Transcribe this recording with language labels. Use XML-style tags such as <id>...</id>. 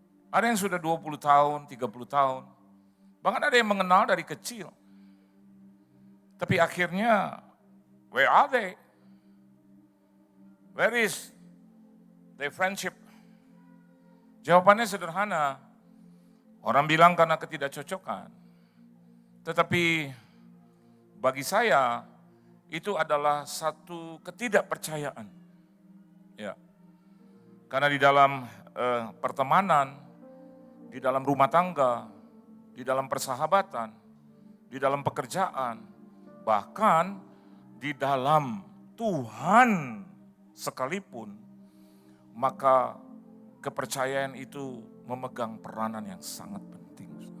<id>Ada yang sudah 20 tahun, 30 tahun, bahkan ada yang mengenal dari kecil. Tapi akhirnya,</id> <en>where are they? Where is their friendship?</en> <id>Jawabannya sederhana. Orang bilang karena ketidakcocokan. Tetapi bagi saya itu adalah satu ketidakpercayaan. Ya. Karena di dalam pertemanan, di dalam rumah tangga, di dalam persahabatan, di dalam pekerjaan, bahkan di dalam Tuhan sekalipun, maka kepercayaan itu memegang peranan yang sangat penting.</id>